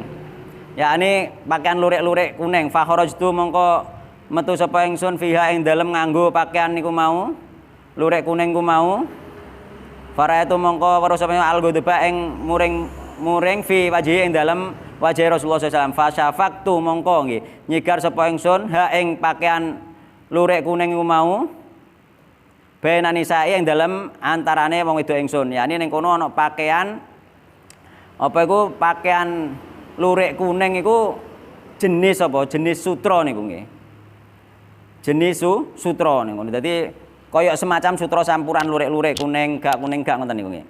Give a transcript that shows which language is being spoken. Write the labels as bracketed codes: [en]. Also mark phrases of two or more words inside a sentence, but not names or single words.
[jv] Yakni pakaian lurik-lurik kuning [ar] فخرجت [jv] mongko metu sapa ingsun fiha ing dalem nganggo pakaian niku mau lurik kuning ku mau. Para itu mongko weruh sapa al-ghudba ing muring [ar] في وجه [jv] ing dalem wajah Rasulullah [ar] صلى الله عليه وسلم فشققت [jv] mongko nggih nyigar sapa ingsun ha ing pakaian lurik kuning iku mau bena nisae ing dalem antarane wong wedok ingsun yakni ning kono ana pakaian apa iku pakaian lurik kuning iku jenis apa jenis sutra niku nggih jenis sutra niku dadi kaya semacam sutra campuran lurik-lurik kuning gak ngoten niku nggih.